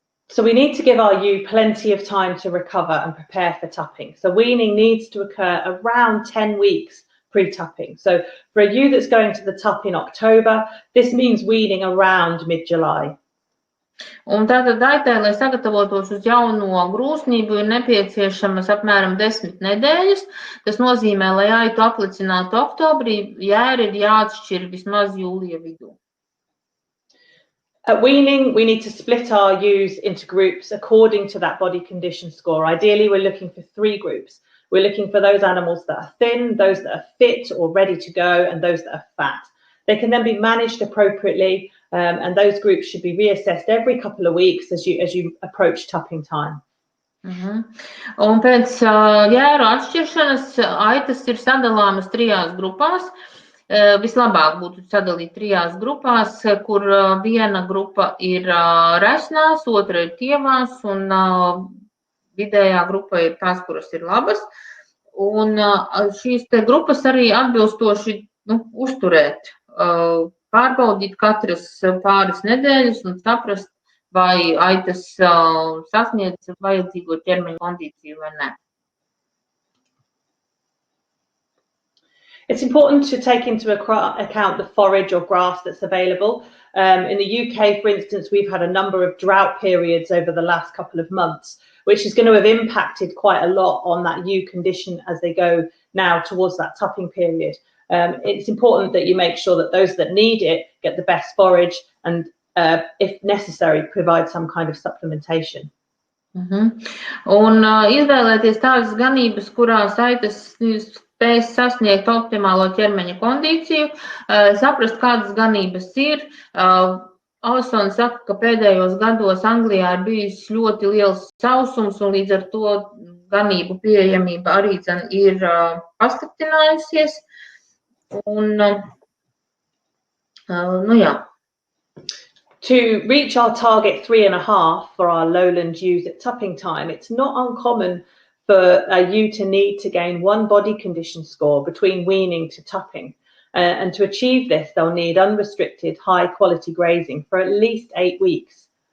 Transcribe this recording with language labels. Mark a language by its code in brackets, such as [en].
[en] So we need to give our ewe plenty of time to recover and prepare for tupping. So weaning needs to occur around 10 weeks pre-tupping. So for a ewe that's going to the tup in October, this means weaning around mid-July. [lv] Un tātad aitai, lai sagatavotos uz jauno grūsnību, ir nepieciešamas apmēram 10 nedēļas. Tas nozīmē, lai aitu aplicinātu oktobrī, jēri ir jāatšķir vismaz jūlija vidū. [en] At weaning, we need to split our ewes into groups according to that body condition score. Ideally, we're looking for 3 groups. We're looking for those animals that are thin, those that are fit or ready to go, and those that are fat. They can then be managed appropriately, and those groups should be reassessed every couple of weeks as you approach tupping time. [lv] Un pēc jēru atšķiršanas aitas ir sadalāmas 3 grupās. Vislabāk būtu sadalīt 3 grupās, kur viena grupa ir resnās, otra ir tievās, un vidējā grupa ir tās, kuras ir labas. Un šīs te grupas arī atbilstoši uzturēt, pārbaudīt katras pāris nedēļas un saprast, vai aitas sasniedz vajadzīgo ķermeņa kondīciju vai ne. [en] It's important to take into account the forage or grass that's available. In the UK, for instance, we've had a number of drought periods over the last couple of months, which is going to have impacted quite a lot on that ewe condition as they go now towards that tupping period. It's important that you make sure that those that need it get the best forage and, if necessary, provide some kind of supplementation. [lv] Un izvēlēties tādas ganības, kurās aitas spēs sasniegt optimālo ķermeņa kondīciju, saprast, kādas ganības ir. Alison saka, ka pēdējos gados Anglijā ir bijis ļoti liels sausums, un līdz ar to ganību pieejamība arī ir pasliktinājusies. Un, jā. [en] To reach our target 3.5 for our lowland ewes at tupping time, it's not uncommon for a ewe to need to gain 1 body condition score between weaning to tupping. And to achieve this, they'll need unrestricted, high-quality grazing for at least 8 weeks.